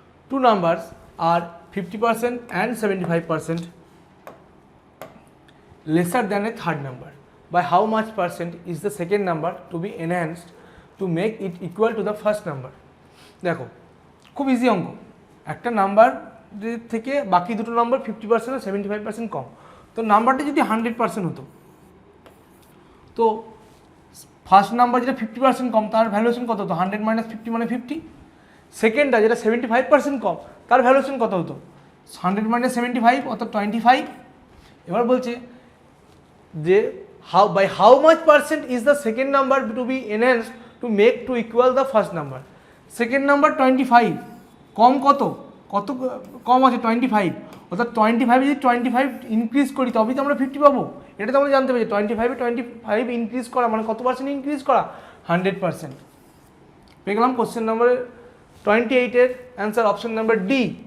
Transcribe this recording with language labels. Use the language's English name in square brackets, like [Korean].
[English] Two numbers are 50% and 75% lesser than a third number. By how much percent is the second number to be enhanced to make it equal to the first number? [Bangla] দেখো, খুব easy অঙ্ক। একটা number থেকে বাকি দুটো number 50% আর 75% কম। তো নাম্বারটা যদি 100% হতো, তো ফার্স্ট নাম্বার যেটা 50% কম তার ভ্যালুয়েশন কত হতো, 100 - 50 মানে 50। সেকেন্ডটা যেটা 75% কম তার ভ্যালুয়েশন কত হতো, 100 - 75 অর্থাৎ 25। এবার বলছে যে [English] by how much percent is the second number to be enhanced to make to equal the first number. [Bangla] Second number 25, কম কত কম আছে 25, অর্থাৎ 25 যদি 25 ইনক্রিজ করি তবেই তো আমরা 50 পাবো। এটা তো আমরা জানতে পারি 25 ইনক্রিজ করা মানে কত পার্সেন্ট ইনক্রিজ করা, 100%। পেয়ে গেলাম question number 28-এর answer option number D.